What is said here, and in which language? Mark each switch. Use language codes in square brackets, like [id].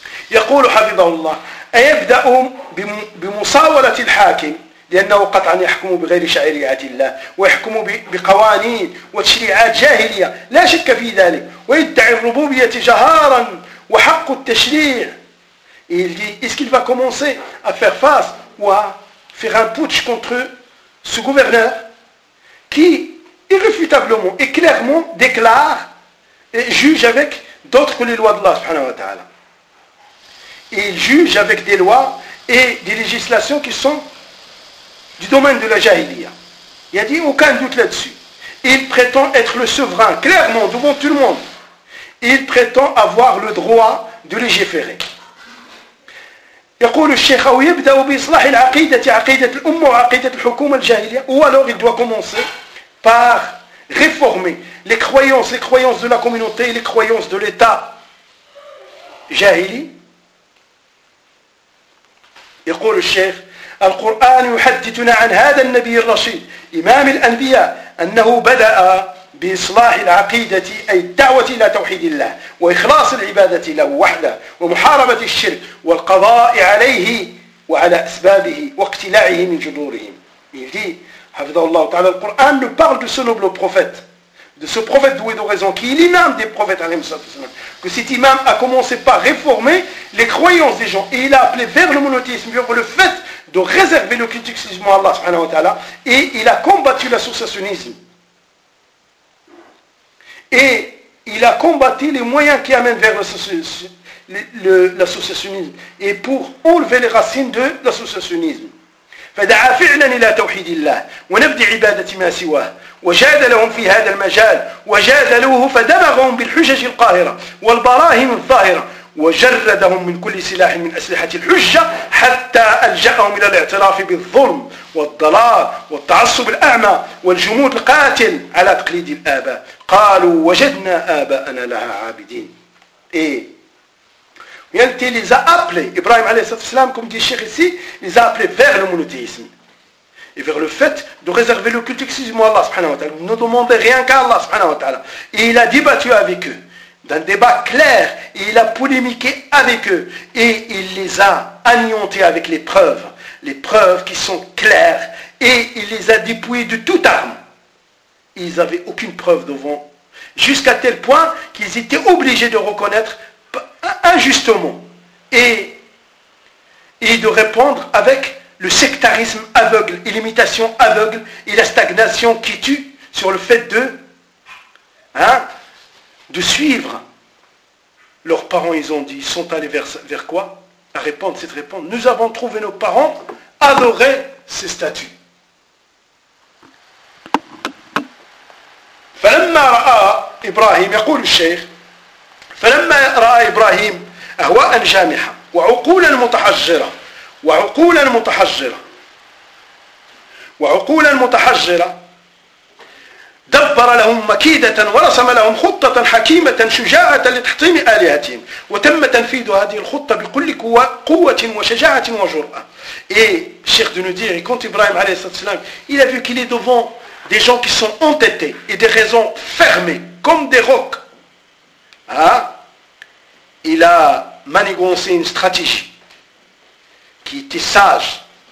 [ar] يقول حفظه الله أيبدأ بمساولة الحاكم لأنه قطعا يحكم بغير شعيرية الله ويحكم بقوانين وتشريعات جاهلية لا شك في ذلك ويدعي الربوبية جهارا وحق التشريع. [fr] Il dit, est-ce qu'il va commencer à faire face ou à faire un putsch contre eux, ce gouverneur qui irréfutablement et clairement déclare et juge avec d'autres que les lois d'Allah subhanahu wa ta'ala. Et il juge avec des lois et des législations qui sont du domaine de la jahiliya. Il n'y a dit aucun doute là-dessus. Et il prétend être le souverain, clairement, devant tout le monde. Et il prétend avoir le droit de légiférer. [ar] يقول الشيخ أو يبدأ بإصلاح العقيدة عقيدة الأمة وعقيدة الحكومة الجاهلية [fr] ou alors il doit commencer par réformer les croyances de la communauté et les croyances de l'État جاهلي. [ar] يقول الشيخ القرآن يحدثنا عن هذا النبي الرشيد إمام الأنبياء أنه بدأ بإصلاح العقيدة أي الدعوة إلى توحيد الله وإخلاص العبادة له وحده ومحاربة الشرك والقضاء عليه وعلى أسبابه واقتلاعه من جذورهم. [fr] Il dit, [ar] حفظه الله تعالى, [fr] le Coran ne parle de ce noble prophète, de ce prophète doué de raison, qui est l'imam des prophètes, عليه الصلاة والسلام, que cet imam a commencé par réformer les croyances des gens, et il a appelé vers le monothéisme, vers le fait de réserver le culte exclusivement à Allah subhanahu wa ta'ala, et il a combattu l'associationnisme. Et il a combattu les moyens qui amènent vers l'associationnisme et pour enlever les racines de l'associationnisme. [ar] فدعا فعلا الى توحيد الله ونبذ عبادة ما سواه وجادلهم في هذا المجال وجادلوه فدمغهم بالحجج القاهرة والبراهين الظاهرة وجردهم من كل سلاح من أسلحة الحجة حتى ألجأهم إلى الاعتراف بالظلم والضلال والتعصب الأعمى والجمود القاتل على تقليد الآباء قالوا وجدنا آباءنا لها عابدين. [fr] إيه il les a appelés, Ibrahim alayhi sallallahu alayhi comme dit Cheikh ici, les a appelés vers le monothéisme et vers le fait de réserver le culte exclusivement à Allah subhanahu wa ta'ala, ne demander rien qu'à Allah subhanahu wa ta'ala. Et il a débattu avec eux. d'un débat clair, et il a polémiqué avec eux, et il les a anéantis avec les preuves qui sont claires, et il les a dépouillés de toute arme. Ils n'avaient aucune preuve devant, jusqu'à tel point qu'ils étaient obligés de reconnaître injustement, et de répondre avec le sectarisme aveugle, et l'imitation aveugle, et la stagnation qui tue sur le fait de... de suivre. Leurs parents, ils ont dit, ils sont allés vers quoi? À répondre, cette réponse. Nous avons trouvé nos parents adoraient ces statues. [ar] فَلَمَّا رَأَى إِبْرَاهِيمُ يَقُولُ الشَّيْخ فَلَمَّا رَأَى إِبْرَاهِيمُ أَهْوَاءً جَامِحَةً وَعُقُولًا مُتَحَجِّرَةً وَعُقُولًا مُتَحَجِّرَةً وَعُقُولًا مُتَحَجِّرَةً دبر لهم مكيدة ورسم لهم خطة حكيمة شجاعة لتحطيم آلهتهم وتم تنفيذ هذه الخطة بكل قوة وشجاعة وجرأة. [fr] Et Cheikh de nous dire, quand Ibrahim alayhi salam, il a vu qu'il est devant des gens qui sont entêtés et des raisons fermées comme des rocs. Il a manigancé une stratégie qui était sage.